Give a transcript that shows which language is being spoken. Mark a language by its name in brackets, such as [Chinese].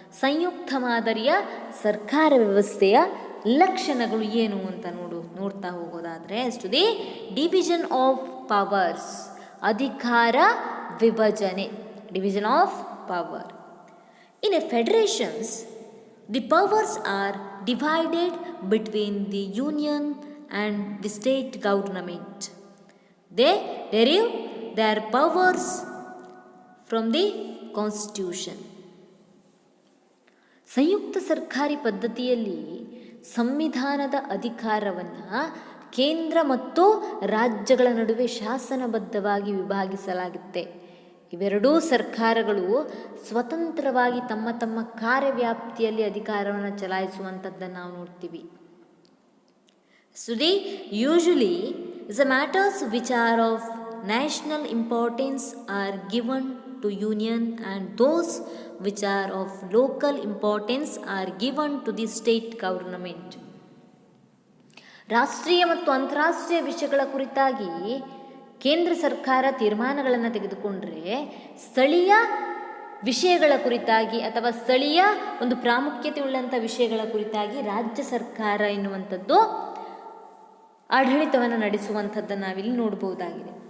[Kannada] ಸಂಯುಕ್ತ ಮಾದರಿಯ ಸರ್ಕಾರ ವ್ಯವಸ್ಥೆಯ ಲಕ್ಷಣಗಳು ಏನು ಅಂತ ನೋಡ್ತಾ ಹೋಗೋದಾದರೆ, [English] to the division of powers, [Kannada] ಅಧಿಕಾರ ವಿಭಜನೆ, [English] Division of power. In a federations the powers are divided between the union and the state government. They derive their powers from the constitution. [Kannada] ಸಂಯುಕ್ತ ಸರ್ಕಾರಿ ಪದ್ಧತಿಯಲ್ಲಿ ಸಂವಿಧಾನದ ಅಧಿಕಾರವನ್ನು ಕೇಂದ್ರ ಮತ್ತು ರಾಜ್ಯಗಳ ನಡುವೆ ಶಾಸನಬದ್ಧವಾಗಿ ವಿಭಾಗಿಸಲಾಗುತ್ತೆ. ಇವೆರಡೂ ಸರ್ಕಾರಗಳು ಸ್ವತಂತ್ರವಾಗಿ ತಮ್ಮ ತಮ್ಮ ಕಾರ್ಯವ್ಯಾಪ್ತಿಯಲ್ಲಿ ಅಧಿಕಾರವನ್ನು ಚಲಾಯಿಸುವಂಥದ್ದನ್ನು ನಾವು ನೋಡ್ತೀವಿ. [English] So they usually the matters which are of national importance are given to union and those which are of local importance are given to the state government. [Kannada] ರಾಷ್ಟ್ರೀಯ ಮತ್ತು ಅಂತಾರಾಷ್ಟ್ರೀಯ ವಿಷಯಗಳ ಕುರಿತಾಗಿ ಕೇಂದ್ರ ಸರ್ಕಾರ ತೀರ್ಮಾನಗಳನ್ನು ತೆಗೆದುಕೊಂಡ್ರೆ, ಸ್ಥಳೀಯ ವಿಷಯಗಳ ಕುರಿತಾಗಿ ಅಥವಾ ಸ್ಥಳೀಯ ಒಂದು ಪ್ರಾಮುಖ್ಯತೆ ಉಳ್ಳಂಥ ವಿಷಯಗಳ ಕುರಿತಾಗಿ ರಾಜ್ಯ ಸರ್ಕಾರ ಎನ್ನುವಂಥದ್ದು ಆಡಳಿತವನ್ನು ನಡೆಸುವಂಥದ್ದನ್ನು ನಾವಿಲ್ಲಿ ನೋಡಬಹುದಾಗಿದೆ.